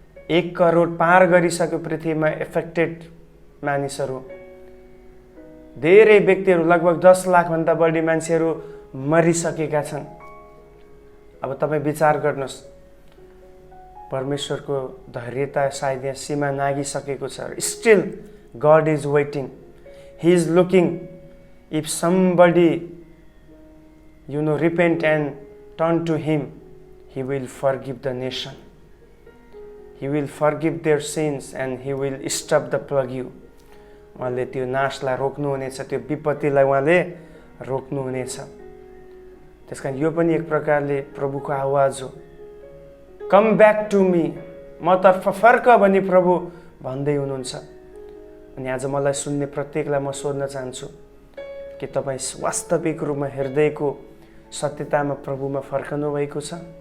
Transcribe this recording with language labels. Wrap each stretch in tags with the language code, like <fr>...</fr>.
<ne>1 करोड पार गरिसक्यो पृथ्वीमा एफेक्टेड मानिसहरू। धेरै व्यक्तिहरू, लगभग 10 लाखभन्दा बढी मान्छेहरू मरिसकेका छन्। अब तपाईँ विचार गर्नुहोस्, परमेश्वरको धैर्यता सायद यहाँ सीमा नागिसकेको छ।</ne> <en>Still God is waiting, he is looking if somebody repent and turn to him, he will forgive the nation. He will forgive their sins and he will stop the plague.</en> <ne>उहाँले त्यो नाशलाई रोक्नुहुनेछ, त्यो विपत्तिलाई उहाँले रोक्नुहुनेछ। त्यसकारण यो पनि एक प्रकारले प्रभुको आवाज हो।</ne> <en>come back to me,</en> <ne>मतर्फ फर्क भनी प्रभु भन्दै हुनुहुन्छ। अनि आज मलाई सुन्ने प्रत्येकलाई म सोध्न चाहन्छु कि तपाईँ वास्तविक रूपमा हृदयको सत्यतामा प्रभुमा फर्कनु भएको छ?</ne>